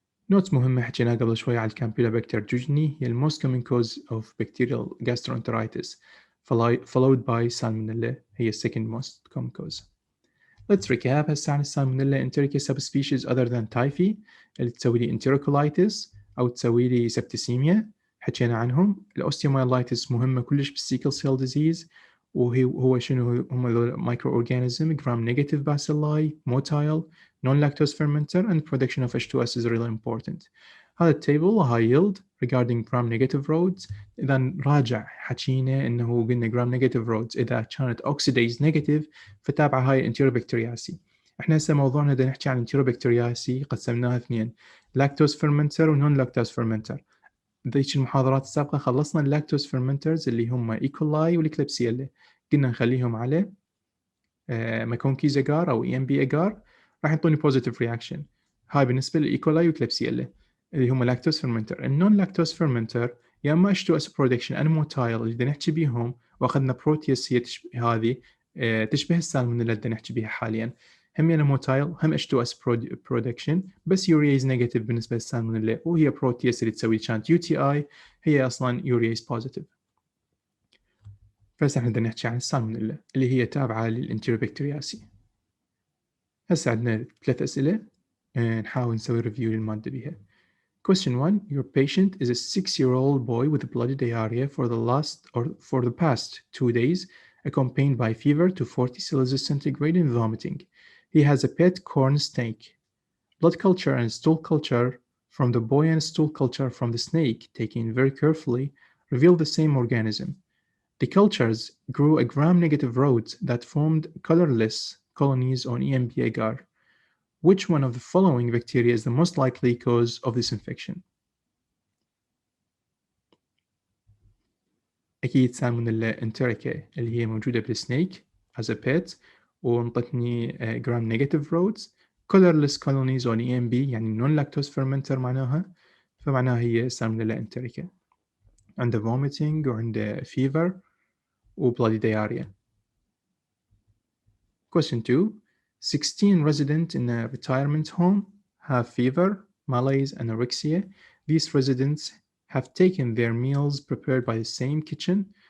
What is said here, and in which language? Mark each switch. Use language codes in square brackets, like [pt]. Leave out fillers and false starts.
[ar] نوتس مهمة حكينا قبل شوي على الكامبيلوباكتر جوجني هي [en] the most common cause of bacterial gastroenteritis followed by salmonella [ar] هي [en] second most common cause. Let's recap [ar] هسه عن السالمونيلا [en] enterica subspecies other than typhi [ar] اللي تسوي لي enterocolitis أو تسوي لي septicemia حكينا عنهم. الأوستيومايلايتس مهمة كلش بالسيكل سيل ديزيز وهو شنو هم مايكرو أورجانيزم [en] gram negative bacilli motile non-lactose fermenter and production of H2S is really important. [ar] هذا التيبل [en] high yield regarding gram negative roads. [ar] إذا نراجع حكينا إنه قلنا gram negative roads إذا كانت oxidase negative فتابع هاي enterobacteriaceae. إحنا هسه موضوعنا دا نحكي عن enterobacteriaceae قسمناها اثنين lactose fermenter و non-lactose fermenter. ذيك المحاضرات السابقة خلصنا اللاكتوز fermenters اللي هم إيكولاي والكليبسيلا قلنا نخليهم على ماكونكيز أجار أو EMB أجار راح يعطوني positive reaction. هاي بالنسبة للإيكولاي والكليبسيلا اللي هم لاكتوز fermenter. النون لاكتوز fermenter يا إما H2S production أنموتايل اللي نحكي بيهم وأخذنا بروتياس هي هذه تشبه السالمونيلا اللي نحكي بيها حاليا هم يعني موتايل هم H2S برودكشن، بس يورياز نيجاتيف بالنسبة للسالمونيلا، وهي بروتياس اللي تسوي كانت UTI هي أصلا يورياز بوزيتيف. فهسه بدنا نحكي عن السالمونيلا اللي هي تابعة للانتيروبكتيرياسي. هسه عندنا 3 أسئلة نحاول نسوي ريفيو للمادة بيها. [en] Question 1. Your patient is a 6-year-old boy with bloody diarrhea for the past 2 days, accompanied by fever to 40 Celsius centigrade and vomiting. He has a pet corn snake. Blood culture and stool culture from the boy and stool culture from the snake, taken very carefully, reveal the same organism. The cultures grew a gram-negative rods that formed colorless colonies on EMB agar. Which one of the following bacteria is the most likely cause of this infection? [ar] أكيد سالمونيلا انتريكا اللي هي موجودة بالسنيك [en] as a pet، [ar] وانطتني [en] gram negative roads colorless colonies on EMB [ar] يعني [en] non lactose fermenter [ar] فمعناها هي سالمونيلا انتريكا. عنده [en] vomiting [ar] وعنده [en] fever و bloody diarrhea. Question 2. 16 residents in a retirement home have fever, malaise, anorexia. These residents have taken their meals prepared by the same kitchen.